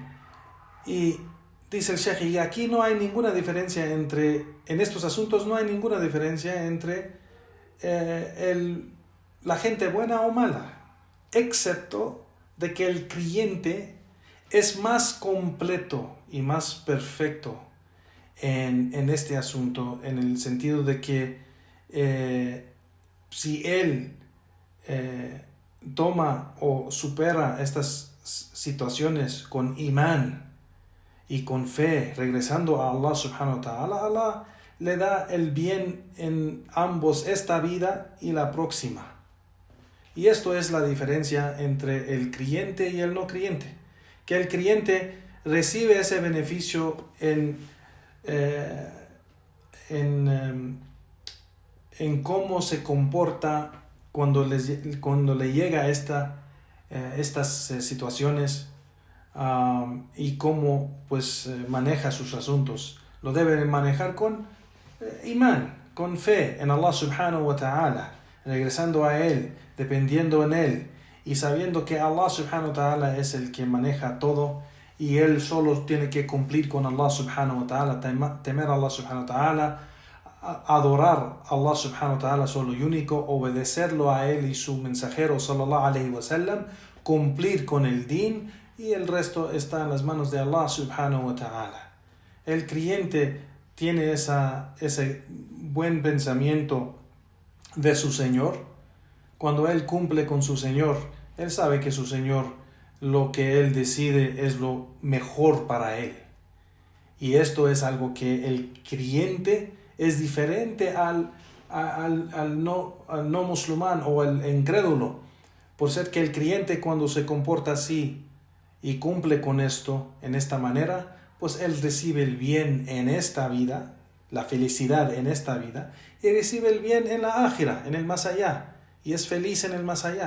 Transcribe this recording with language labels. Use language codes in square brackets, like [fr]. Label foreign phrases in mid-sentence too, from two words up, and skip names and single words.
[es] Y dice el Sheikh, y aquí no hay ninguna diferencia en estos asuntos no hay ninguna diferencia entre la gente buena o mala, excepto de que el creyente es más completo y más perfecto en este asunto, en el sentido de que si él toma o supera estas situaciones con imán y con fe, regresando a Allah [ar] سبحانه وتعالى, [es] Allah le da el bien en ambos, esta vida y la próxima. Y esto es la diferencia entre el creyente y el no creyente, que el creyente recibe ese beneficio en cómo se comporta cuando le llega estas situaciones, y cómo pues maneja sus asuntos. Lo debe manejar con imán, con fe en Allah [ar] سبحانه وتعالى, [es] regresando a Él, dependiendo en Él y sabiendo que Allah [ar] سبحانه وتعالى [es] es el que maneja todo y Él solo tiene que cumplir con Allah [ar] سبحانه وتعالى, [es] temer a Allah [ar] سبحانه وتعالى, [es] adorar a Allah [ar] سبحانه وتعالى [es] solo y único, obedecerlo a Él y su mensajero [ar] صلى الله عليه وسلم, [es] cumplir con el din, y el resto está en las manos de Allah [ar] سبحانه وتعالى. [es] El creyente tiene ese buen pensamiento de su Señor. Cuando él cumple con su Señor, él sabe que su Señor, lo que él decide es lo mejor para él. Y esto es algo que el creyente es diferente al no musulmán o al incrédulo, por ser que el creyente, cuando se comporta así y cumple con esto en esta manera, pues él recibe el bien en esta vida, la felicidad en esta vida, y recibe el bien en la ákhira, en el más allá, y es feliz en el más allá.